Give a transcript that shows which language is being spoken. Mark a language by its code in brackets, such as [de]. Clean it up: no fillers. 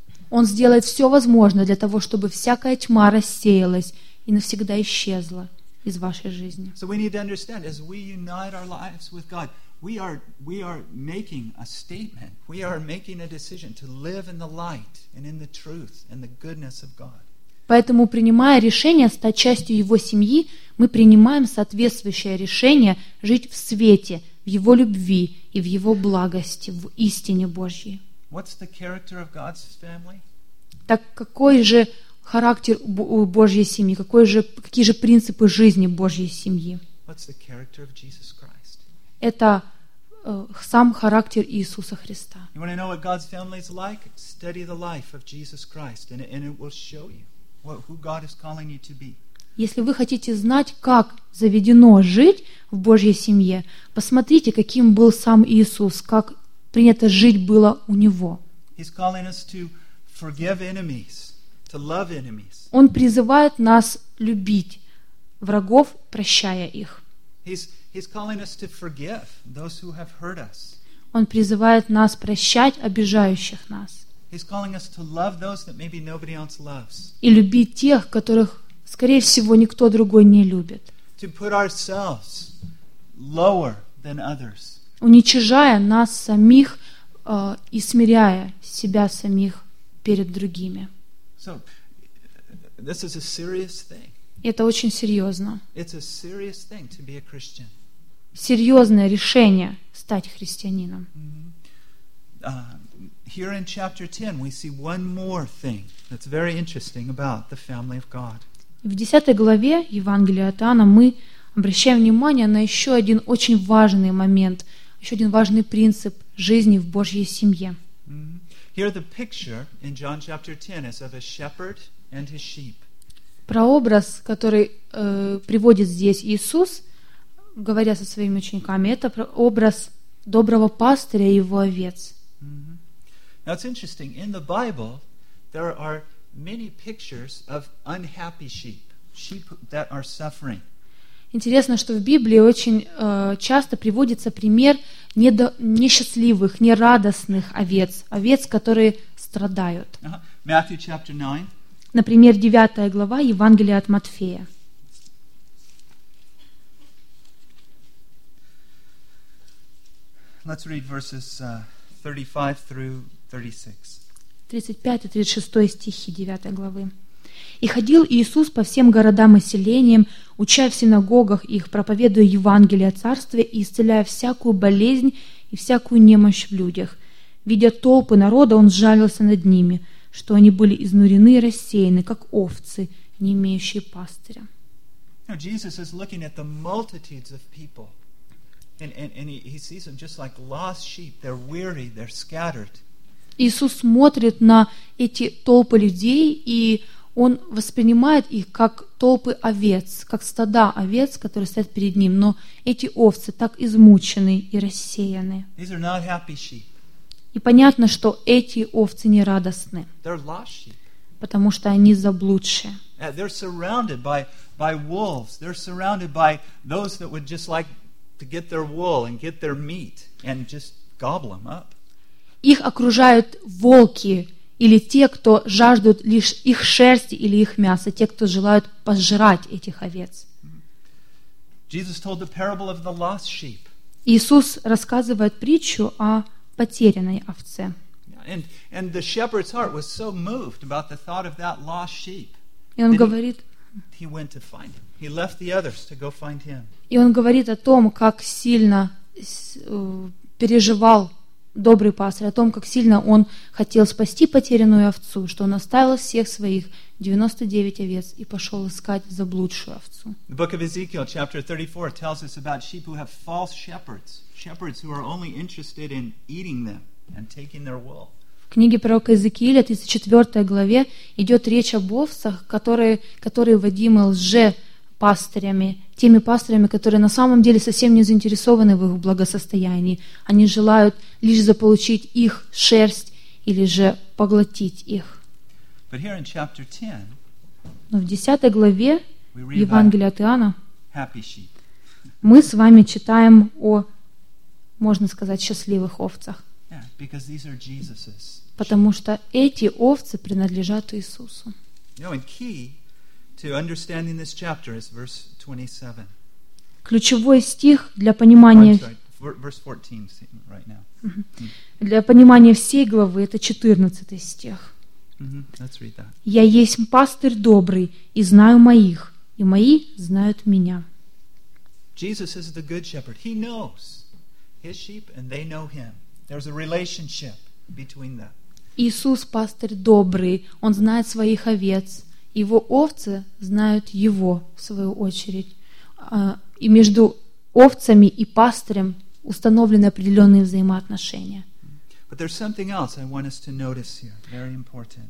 [ru] Он сделает все возможное для того, чтобы всякая тьма рассеялась и навсегда исчезла из вашей жизни. [en] So we need to understand, as we unite our lives with God, we are making a statement. We are making a decision to live in the light and in the truth and the goodness of God. [ru] Поэтому, принимая решение стать частью Его семьи, мы принимаем соответствующее решение жить в свете, в Его любви и в Его благости, в истине Божьей. [en] What's the character of God's family? [ru] Так какой же характер у Божьей семьи? Какие же принципы жизни Божьей семьи? [en] What's the character of Jesus Christ? [ru] Это сам характер Иисуса Христа. [en] You want to know what God's family is like? Study the life of Jesus Christ, and it will show you. Who God is calling you to be. [ru] Если вы хотите знать, как заведено жить в Божьей семье, посмотрите, каким был сам Иисус, как принято жить было у Него. [en] He's calling us to forgive enemies. to love enemies. [ru] Он призывает нас любить врагов, прощая их. [en] He's calling us to forgive those who have hurt us. [ru] Он призывает нас прощать обижающих нас. [en] He's calling us to love those that maybe nobody else loves. [ru] И любить тех, которых, скорее всего, никто другой не любит. [en] To put ourselves lower than others. [ru] Уничижая нас самих и смиряя себя самих перед другими. [en] So, this is a serious thing. [ru] Это очень серьезно. [en] It's a serious thing to be a Christian. [ru] Серьезное решение стать христианином. [en] Here in chapter 10 we see one more thing that's very interesting about the family of God. [ru] В 10 главе Евангелия от Иоанна мы обращаем внимание на еще один очень важный момент, еще один важный принцип жизни в Божьей семье. [en] Here the picture in John chapter 10 is of a shepherd and his sheep. [ru] Прообраз, который приводит здесь Иисус, говоря со своими учениками, это образ доброго пастыря и его овец. [en] Now it's interesting. In the Bible there are many pictures of unhappy sheep, sheep that are suffering. [ru] Интересно, что в Библии очень часто приводится пример несчастливых, нерадостных овец, овец, которые страдают. [en] Matthew chapter 9. [ru] Например, 9 глава Евангелия от Матфея. [en] Let's read verses 35 through 36. [ru] 35 и 36 стихи 9 главы. «И ходил Иисус по всем городам и селениям, уча в синагогах их, проповедуя Евангелие о Царстве и исцеляя всякую болезнь и всякую немощь в людях. Видя толпы народа, Он сжалился над ними, что они были изнурены и рассеяны, как овцы, не имеющие пастыря». [en] Jesus is looking at the multitudes of people. And he sees them just like lost sheep. They're weary, they're scattered. [ru] Иисус смотрит на эти толпы людей, и Он воспринимает их как толпы овец, как стада овец, которые стоят перед Ним. Но эти овцы так измучены и рассеяны. [en] These are not happy sheep. [ru] И понятно, что эти овцы не радостны, потому что они заблудшие. [en] They're surrounded by wolves. They're surrounded by those that would just like to get their wool and get their meat and just gobble them up. [ru] Их окружают волки или те, кто жаждут лишь их шерсти или их мяса, те, кто желают пожрать этих овец. [en] Jesus told the parable of the lost sheep. [ru] Иисус рассказывает притчу о потерянной овце. [en] And the shepherd's heart was so moved about the thought of that lost sheep. [ru] И он говорит, [en] he went to find him. He left the others to go find him. [ru] И он говорит о том, как сильно переживал добрый пастырь, о том, как сильно он хотел спасти потерянную овцу, что он оставил всех своих 99 овец и пошел искать заблудшую овцу. [en] The book of Ezekiel, chapter 34, tells us about sheep who have false shepherds, shepherds who are only interested in eating them and taking their wool. [ru] В книге пророка Иезекииля, 34 главе, идет речь об овцах, которые водимы лжепастырями, теми пастырями, которые на самом деле совсем не заинтересованы в их благосостоянии. Они желают лишь заполучить их шерсть или же поглотить их. [en] But here in chapter 10, [ru] но в 10 главе Евангелия от Иоанна [en] happy sheep. [ru] Мы с вами читаем о, можно сказать, счастливых овцах. [en] Yeah, because these are Jesus's. [ru] Потому что эти овцы принадлежат Иисусу. [en] You know, key to understanding this chapter is verse 27. [ru] Ключевой стих для понимания [en] verse 14 right now. [ru] Для понимания всей главы это 14 стих. [en] Let's read that. [ru] Я есть пастырь добрый, и знаю моих, и мои знают меня. [en] Jesus is the good shepherd. He knows his sheep and they know him. There's a relationship between them. [ru] Иисус пастырь добрый, он знает своих овец, его овцы знают его в свою очередь. И между овцами и пастырем установлены определенные взаимоотношения. [en] But there's something else I want us to notice here, very important.